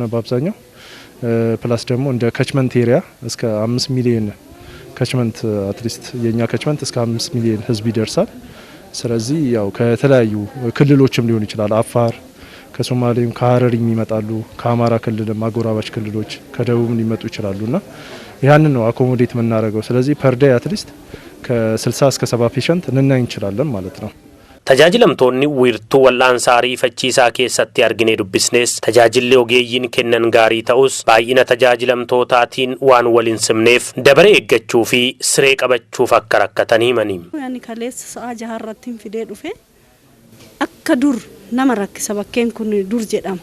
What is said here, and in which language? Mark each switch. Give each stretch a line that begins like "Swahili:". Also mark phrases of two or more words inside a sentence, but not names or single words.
Amharic: በአብዛኛው ፕላስ ደግሞ እንደ
English: catchment area
Amharic: እስከ 5 ሚሊዮን
English: catchment at least
Amharic: የኛ ከችመንት እስከ 5 ሚሊዮን ህዝብ ይደርሳል። ስለዚህ ያው ከተለያዩ ክልሎችም ሊሆን ይችላል አፋር ከሶማሌም ከሀረሪም ይመጣሉ ከአማራ ክልልም አጎራባች ክልሎች ከደቡብም ሊመጡ ይችላሉና ያንን ነው አኮሞዴት የምናደርገው። ስለዚህ
English: per day at least
Amharic: ከ60 እስከ 70 ፔሸንት ልናይ እንችላለን ማለት ነው።
Oromo: Tajaajilamtoonni wiirtuu wal'aansaa ariifachiisaa keessatti argine dubbisnees tajaajilli ogeeyyiin kennan gaarii ta'us baay'ina tajaajilamtootaatiin waan waliin simneef dabaree eeggachuu fi siree qabachuuf akka rakkatan himani. Ani kaleessa sa'a 6 irratti fidee dhufe akka dur nama rakkisa bakkeen kun dur jedhama.